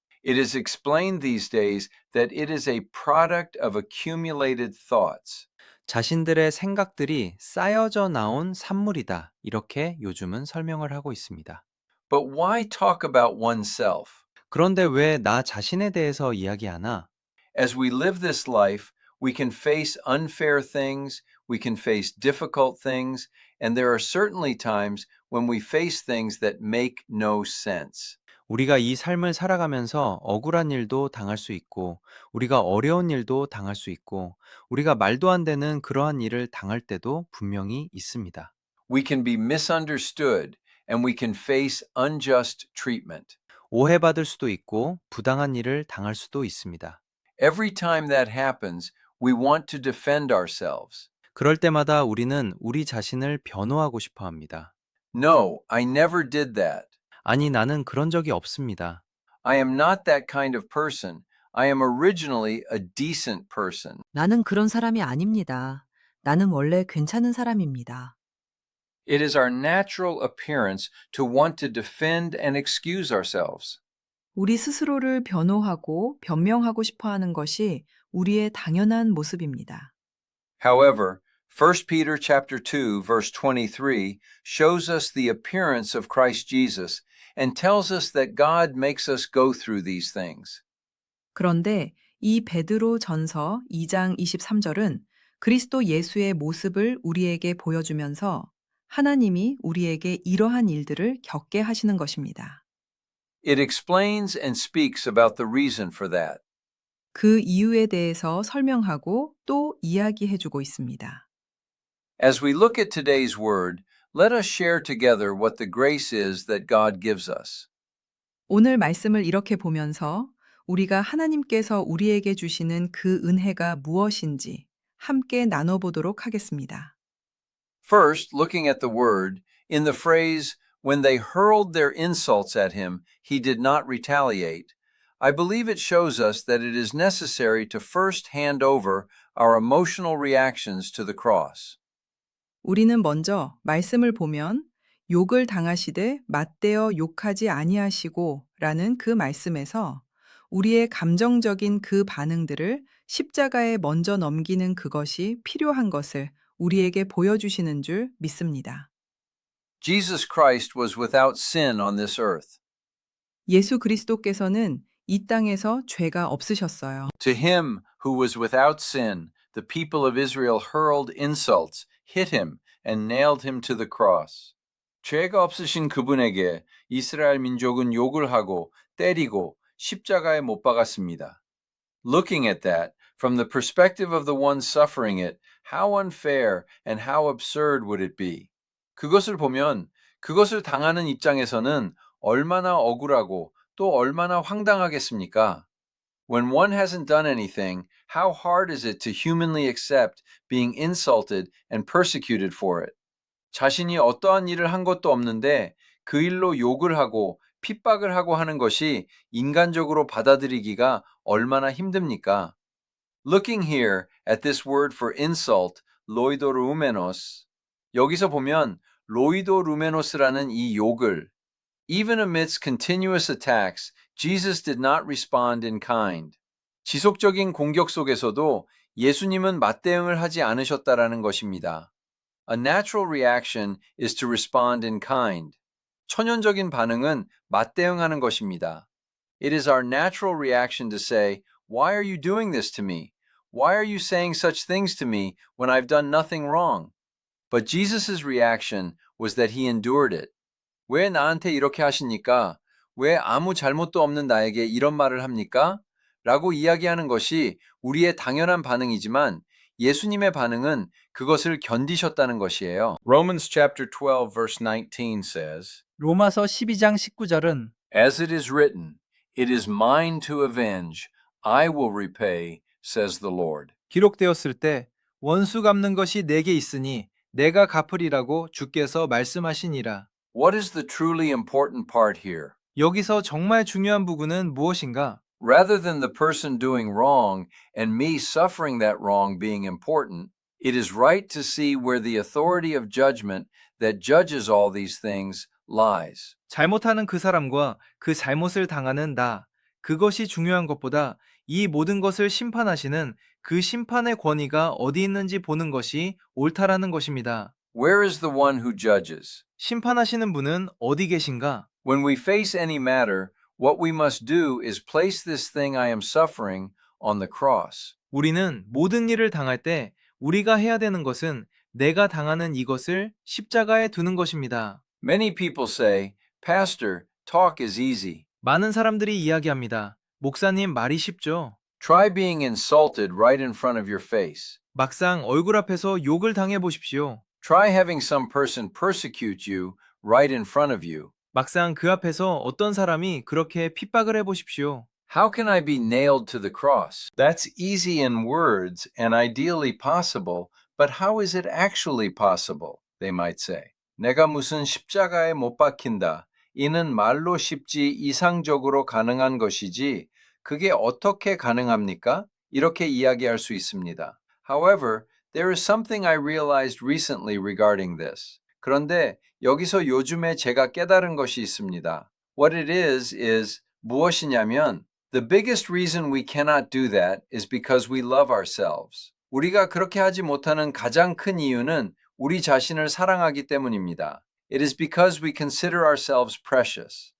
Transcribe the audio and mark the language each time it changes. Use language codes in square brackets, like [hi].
[en] It is explained these days that it is a product of accumulated thoughts. [ko] 자신들의 생각들이 쌓여져 나온 산물이다. 이렇게 요즘은 설명을 하고 있습니다. [en] But why talk about oneself? [ko] 그런데 왜 나 자신에 대해서 이야기하나? [en] As we live this life, we can face unfair things, we can face difficult things, and there are certainly times when we face things that make no sense. [ko] 우리가 이 삶을 살아가면서 억울한 일도 당할 수 있고, 우리가 어려운 일도 당할 수 있고, 우리가 말도 안 되는 그러한 일을 당할 때도 분명히 있습니다. [en] We can be misunderstood and we can face unjust treatment. [ko] 오해받을 수도 있고, 부당한 일을 당할 수도 있습니다. [en] Every time that happens, we want to defend ourselves. [ko] 그럴 때마다 우리는 우리 자신을 변호하고 싶어 합니다. [en] No, I never did that. [ko] 아니, 나는 그런 적이 없습니다. [en] I am not that kind of person. I am originally a decent person. [ko] 나는 그런 사람이 아닙니다. 나는 원래 괜찮은 사람입니다. [en] It is our natural appearance to want to defend and excuse ourselves. [ko] 우리 스스로를 변호하고 변명하고 싶어 하는 것이 우리의 당연한 모습입니다. [en] However, 1 Peter chapter 2 verse 23 shows us the appearance of Christ Jesus and tells us that God makes us go through these things. [ko] 그런데 이 베드로 전서 2장 23절은 그리스도 예수의 모습을 우리에게 보여주면서 하나님이 우리에게 이러한 일들을 겪게 하시는 것입니다. [en] It explains and speaks about the reason for that. [ko] 그 이유에 대해서 설명하고 또 이야기해 주고 있습니다. [en] As we look at today's word, let us share together what the grace is that God gives us. [ko] 오늘 말씀을 이렇게 보면서 우리가 하나님께서 우리에게 주시는 그 은혜가 무엇인지 함께 나눠보도록 하겠습니다. [en] First, looking at the word, in the phrase, when they hurled their insults at him, he did not retaliate, I believe it shows us that it is necessary to first hand over our emotional reactions to the cross. [ko] 우리는 먼저 말씀을 보면 욕을 당하시되 맞대어 욕하지 아니하시고 라는 그 말씀에서 우리의 감정적인 그 반응들을 십자가에 먼저 넘기는 그것이 필요한 것을 우리에게 보여주시는 줄 믿습니다. [en] Jesus Christ was without sin on this earth. [ko] 예수 그리스도께서는 이 땅에서 죄가 없으셨어요. [en] To him who was without sin, the people of Israel hurled insults, hit him, and nailed him to the cross. [ko] 죄가 없으신 그분에게 이스라엘 민족은 욕을 하고 때리고 십자가에 못 박았습니다. [en] Looking at that, from the perspective of the one suffering it, how unfair and how absurd would it be? [ko] 그것을 보면 그것을 당하는 입장에서는 얼마나 억울하고 또 얼마나 황당하겠습니까? [en] When one hasn't done anything, how hard is it to humanly accept being insulted and persecuted for it? [ko] 자신이 어떠한 일을 한 것도 없는데 그 일로 욕을 하고 핍박을 하고 하는 것이 인간적으로 받아들이기가 얼마나 힘듭니까? [en] Looking here at this word for insult, loidorumenos, [ko] 여기서 보면 로이도루메노스라는 이 욕을 [en] Even amidst continuous attacks, Jesus did not respond in kind. [ko] 지속적인 공격 속에서도 예수님은 맞대응을 하지 않으셨다라는 것입니다. [en] A natural reaction is to respond in kind. [ko] 천연적인 반응은 맞대응하는 것입니다. [en] It is our natural reaction to say, Why are you doing this to me? Why are you saying such things to me when I've done nothing wrong? But Jesus' reaction was that he endured it. [ko] 왜 나한테 이렇게 하십니까? 왜 아무 잘못도 없는 나에게 이런 말을 합니까? 라고 이야기하는 것이 우리의 당연한 반응이지만 예수님의 반응은 그것을 견디셨다는 것이에요. [en] Romans chapter 12 verse 19 says, [ko] 로마서 12장 19절은 [en] As it is written, It is mine to avenge, I will repay, says the Lord. [ko] 기록되었을 때 원수 갚는 것이 내게 있으니 내가 갚으리라고 주께서 말씀하시니라. [en] What is the truly important part here? [ko] 여기서 정말 중요한 부분은 무엇인가? [en] Rather than the person doing wrong and me suffering that wrong being important, it is right to see where the authority of judgment that judges all these things lies. [ko] 잘못하는 그 사람과 그 잘못을 당하는 나, 그것이 중요한 것보다 이 모든 것을 심판하시는 그 심판의 권위가 어디 있는지 보는 것이 옳다라는 것입니다. [en] Where is the one who judges? [ko] 심판하시는 분은 어디 계신가? [en] When we face any matter, what we must do is place this thing I am suffering on the cross. [ko] 우리는 모든 일을 당할 때 우리가 해야 되는 것은 내가 당하는 이것을 십자가에 두는 것입니다. [en] Many people say, Pastor, talk is easy. [ko] 많은 사람들이 이야기합니다. 목사님 말이 쉽죠? [en] Try being insulted right in front of your face. [ko] 막상 얼굴 앞에서 욕을 당해 보십시오. [en] Try having some person persecute you right in front of you. [ko] 막상 그 앞에서 어떤 사람이 그렇게 핍박을 해 보십시오. [en] How can I be nailed to the cross? That's easy in words and ideally possible, but how is it actually possible? They might say. [ko] 내가 무슨 십자가에 못 박힌다. 이는 말로 쉽지 이상적으로 가능한 것이지 그게 어떻게 가능합니까? 이렇게 이야기할 수 있습니다. [en] However, there is something I realized recently regarding this. [ko] 그런데 여기서 요즘에 제가 깨달은 것이 있습니다. [en] What it is [ko] 무엇이냐면, [en] the biggest reason we cannot do that is because we love ourselves. [ko] 우리가 그렇게 하지 못하는 가장 큰 이유는 우리 자신을 사랑하기 때문입니다. [en] It is because we consider ourselves precious.